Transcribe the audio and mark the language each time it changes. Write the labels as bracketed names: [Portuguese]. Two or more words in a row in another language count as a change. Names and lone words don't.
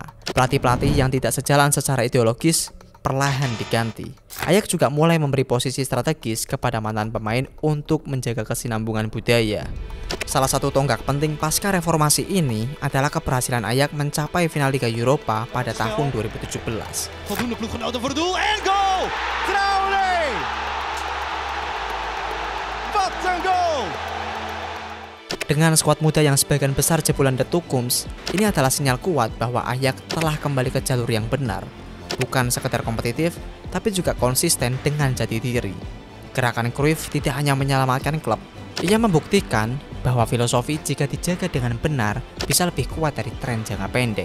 [Indonesian] Pelatih-pelatih yang tidak sejalan secara ideologis perlahan diganti. Ajax juga mulai memberi posisi strategis kepada mantan pemain untuk menjaga kesinambungan budaya. Salah satu tonggak penting pasca reformasi ini adalah keberhasilan Ajax mencapai final Liga Eropa pada tahun 2017. [Dutch] Voldoende ploeggenoten voor het doel en goal! Traoré! Wat een goal! [Indonesian] Dengan skuad muda yang sebagian besar jebolan The Tukums, ini adalah sinyal kuat bahwa Ajax telah kembali ke jalur yang benar. Bukan sekedar kompetitif, tapi juga konsisten dengan jati diri. Gerakan Cruyff tidak hanya menyelamatkan klub, ia membuktikan bahwa filosofi jika dijaga dengan benar bisa lebih kuat dari tren jangka pendek.